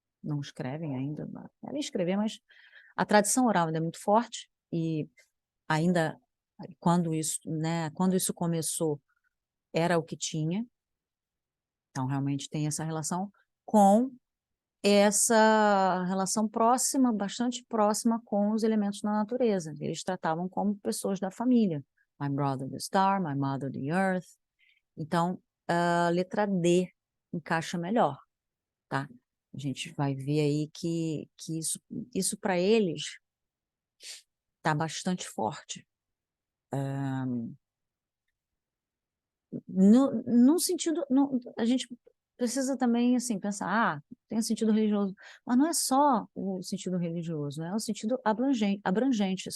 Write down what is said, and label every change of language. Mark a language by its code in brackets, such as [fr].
[pt] Não escrevem ainda, devem escrever, mas a tradição oral ainda é muito forte, e ainda quando isso começou, era o que tinha. Então, realmente tem essa relação com essa relação próxima, bastante próxima com os elementos da natureza. Eles tratavam como pessoas da família, [en] My brother the star, my mother the earth. [pt] Então, a letra D encaixa melhor, tá? A gente vai ver aí que isso para eles está bastante forte. No sentido, a gente precisa também assim pensar, tem um sentido religioso, mas não é só o sentido religioso, né? É o sentido abrangente.